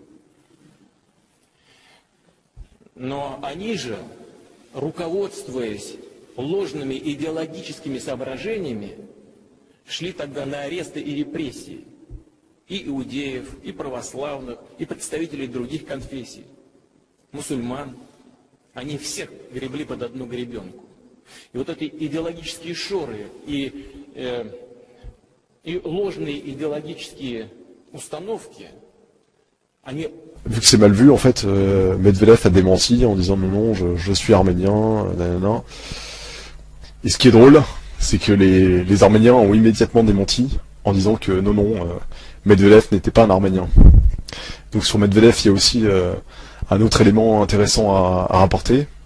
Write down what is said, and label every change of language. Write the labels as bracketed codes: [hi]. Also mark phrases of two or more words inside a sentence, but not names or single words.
[ru] Но они же, руководствуясь ложными идеологическими соображениями, шли тогда на аресты и репрессии и иудеев, и православных, и представителей других конфессий, мусульман. Они всех гребли под одну гребенку. И вот эти идеологические шоры и ложные idéologiques установки, они... [fr] Vu que c'est mal vu, en fait, Medvedev a démenti en disant non, je suis arménien, nanana. Et ce qui est drôle, c'est que les Arméniens ont immédiatement démenti en disant que non, Medvedev n'était pas un Arménien. Donc sur Medvedev, il y a aussi un autre élément intéressant à rapporter.